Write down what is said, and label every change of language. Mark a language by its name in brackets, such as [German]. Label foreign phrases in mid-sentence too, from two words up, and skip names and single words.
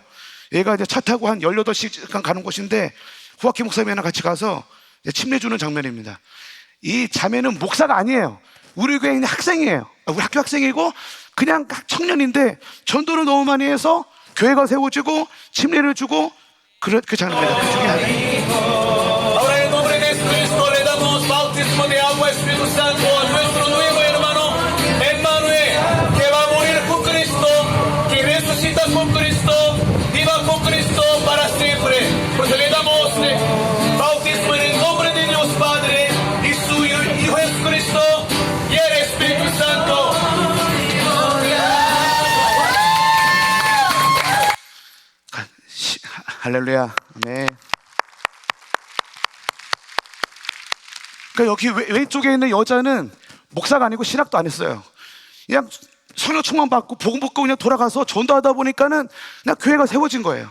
[Korean] 얘가 이제 차 타고 한 18시간 가는 곳인데 후아키 목사님이랑 같이 가서 침례 주는 장면입니다. 이 자매는 목사가 아니에요. 우리 교회 있는 학생이에요. 우리 학교 학생이고 그냥 청년인데 전도를 너무 많이 해서 교회가 세워지고 침례를 주고 그 장면입니다. 그 중에 하나. [Spanish] Ahora en nombre de Jesucristo le damos bautismo de agua Espíritu Santo a nuestro nuevo hermano Emmanuel, que va a morir con Cristo, que resucita con Cristo, viva con Cristo para siempre. Pues le damos bautismo en el nombre de Dios Padre y su Hijo Jesucristo y el Espíritu Santo. [Korean] 할렐루야. 아멘. 그러니까 여기 왼쪽에 있는 여자는 목사가 아니고 신학도 안 했어요. 그냥 성령 충만 받고 복음 받고 그냥 돌아가서 전도하다 보니까는 그냥 교회가 세워진 거예요.